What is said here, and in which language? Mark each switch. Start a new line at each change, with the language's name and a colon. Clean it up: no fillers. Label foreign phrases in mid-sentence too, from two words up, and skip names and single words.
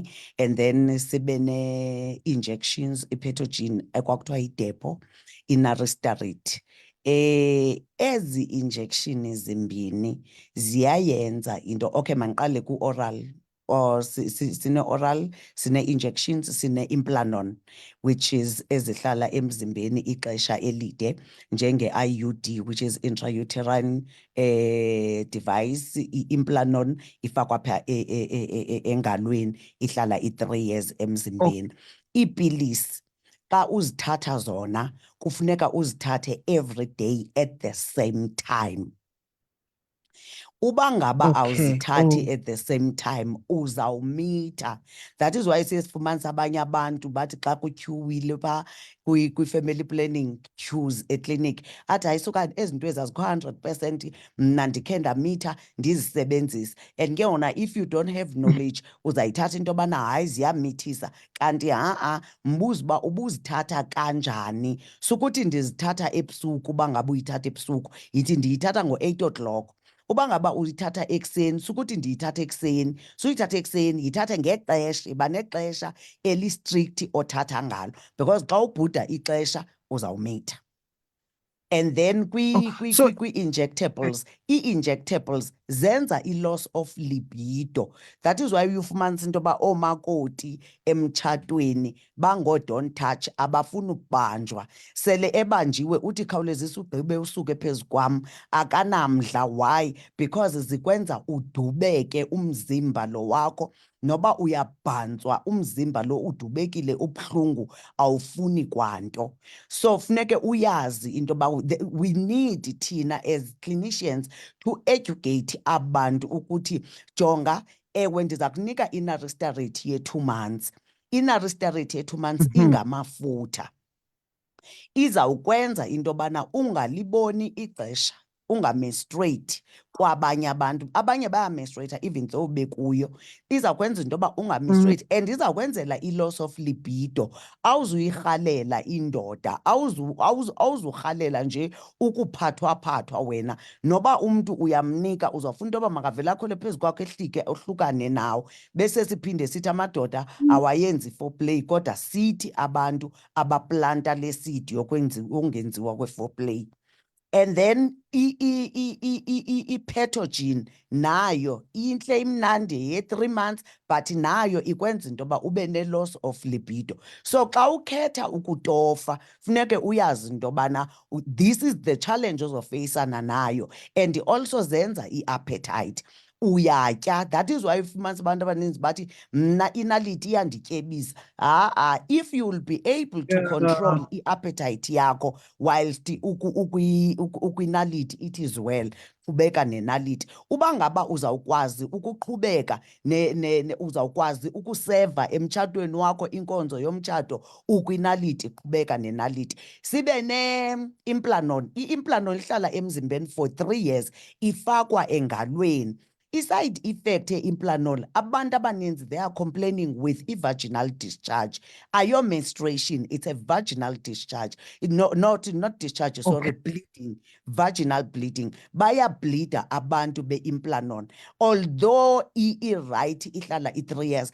Xhosa: And then sibe ne-injections, i-Petogen ekwakuthiwa yiDepo, i-Naristarate. Ezi injection zimbini ziyayenza into. Okay, mandiqale ku-oral. Sine-oral, sine-injections, sine-implanon,
English: which is
Xhosa: ezihlala emzimbeni ixesha elide, njenge-IUD,
English: which is intrauterine device.
Xhosa: I-implanon ifakwa phaa engalweni, ihlala i-3 years emzimbeni. Iipilisi xa uzithatha zona kufuneka uzithathe
English: every day at the same time.
Xhosa: Uba ngaba awuzithathi
English: at the same time
Xhosa: uzawumitha. That is why sesifumanisa abanye abantu bathi xa kutyhuwile phaa kwi-
English: family planning queues
Xhosa: eklinikhi, athi hayi suka ezi zinto ezazikho 100% mna ndikhe ndamitha ndizisebenzise. And ke wona
English: if you don't have knowledge
Xhosa: uzayithatha into yobana hayi ziyamithisa, kanti mbuzo uba ubuzithatha kanjani. Sukuthi ndizithatha ebusuku, uba ngaba uyithatha ebusuku yithi ndiyithatha ngo-8 o'clock. Uba ngaba uyithatha ekuseni, sukuthi ndiyithatha ekuseni. Suyithatha ekuseni, yithathe ngexesha, iba nexesha eli-strict othatha ngalo, because xa ubhuda ixesha uzawumitha. And then kwi-injectables, ii-injectables zenza i-
English: loss of libido.
Xhosa: That is why ufumanisa into yoba oomakoti emtshatweni bango-
English: don't touch,
Xhosa: abafuni ukubanjwa. Sele ebanjiwe uthi khawulezisa ugqibe usuke phezu kwam, akanamdla.
English: Why?
Xhosa: Because zikwenza udubeke umzimba lo wakho. Noba uyabhantswa umzimba lo udubekile, ubuhlungu, awufuni kwanto. So funeke uyazi into yoba
English: we need
Xhosa: thina
English: as clinicians to educate
Xhosa: abantu ukuthi jonga, ewe ndiza kunika i-Naristarate ye-2 months. I-Naristarate ye-2 months ingamafutha. Izawukwenza into yobana ungaliboni ixesha, ungamenstruate kwabanye abantu. Abanye bayamenstruata even though bekuyo. Izawukwenza into yoba ungamenstruate and izawukwenzela i-
English: loss of libido.
Xhosa: Awuzuyirhalela indoda, awuzurhalela nje ukuphathwa wena. Noba umntu uyamnika, uzawufuna into yoba makavele akhwele phezu kwakho ehlike ohlukane nawe. Bese siphinde sithi amadoda awayenzi foreplay, kodwa sithi abantu abaplanta le seed yokungenziwa kwe-foreplay. And then i-Petogen nayo intle, imnandi, ye-3 months, but nayo ikwenza into yoba ube ne-
English: loss of libido.
Xhosa: So xa ukhetha ukutofa funeke uyazi into yobana
English: this is the challenge
Xhosa: ozofeyisana nayo, and also zenza i-appetite. uyatya. That is why ufumanisa abantu abaninzi bathi mna inaliti iyandityebisa.
English: If you will be able to control
Xhosa: i-appetite yakho whilst ukwinaliti,
English: it is well.
Xhosa: Qhubeka nenaliti. Uba ngaba uzawukwazi ukuqhubeka uzawukwazi ukuseva emtshatweni wakho inkonzo yomtshato ukwinaliti, qhubeka nenaliti. Sibe ne-Implanon. I-Implanon ihlala emzimbeni
English: for 3 years,
Xhosa: ifakwa engalweni. I-side effect ye-Implanon, abantu abaninzi,
English: they are complaining with i-vaginal discharge. Ayo menstruation, it's a vaginal discharge. Not discharge, sorry, bleeding, vaginal bleeding.
Xhosa: Baya bleeder abantu be-Implanon. Although i-right, ihlala i-3 years.